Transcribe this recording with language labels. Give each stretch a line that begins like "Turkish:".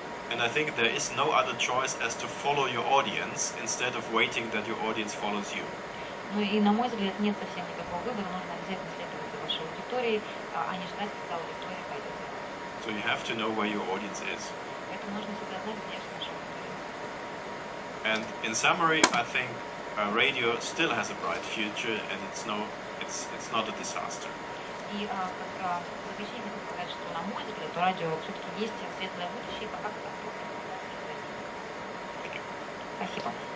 English: And I think there is no other choice as to follow your audience instead of waiting that your audience follows you.
Russian: Ну и, на мой взгляд, нет совсем никакого выбора, нужно обязательно следовать за вашей аудиторией, а не ждать, когда аудитория пойдет за вами.
English: So you have to know where your audience is.
Russian: Поэтому нужно всегда знать, где же наша аудитория.
English: And in summary, I think radio still has a bright future, and it's not a disaster.
Russian: И как заключение хочу сказать, что, на мой взгляд, у радио все-таки есть светлое будущее, пока катастрофа не произойдет. Спасибо.